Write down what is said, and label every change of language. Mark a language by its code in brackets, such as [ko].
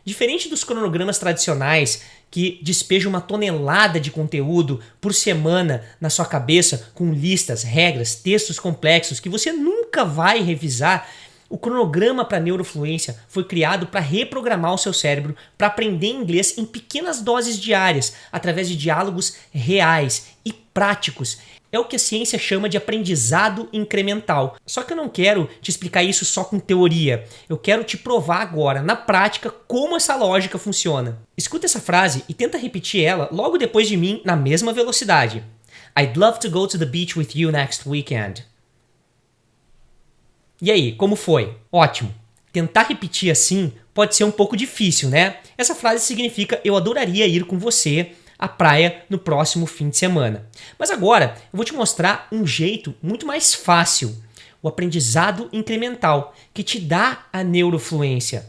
[pt] Diferente dos cronogramas tradicionais, que despejam uma tonelada de conteúdo por semana na sua cabeça, com listas, regras, textos complexos que você nunca vai revisar, o cronograma para neurofluência foi criado para reprogramar o seu cérebro para aprender inglês em pequenas doses diárias, através de diálogos reais e práticos. É o que a ciência chama de aprendizado incremental. Só que eu não quero te explicar isso só com teoria. Eu quero te provar agora, na prática, como essa lógica funciona. Escuta essa frase e tenta repetir ela logo depois de mim na mesma velocidade. [en] I'd love to go to the beach with you next weekend. [pt] E aí, como foi? Ótimo. Tentar repetir assim pode ser um pouco difícil, né? Essa frase significa eu adoraria ir com você à praia no próximo fim de semana. Mas agora eu vou te mostrar um jeito muito mais fácil, o aprendizado incremental, que te dá a neurofluência.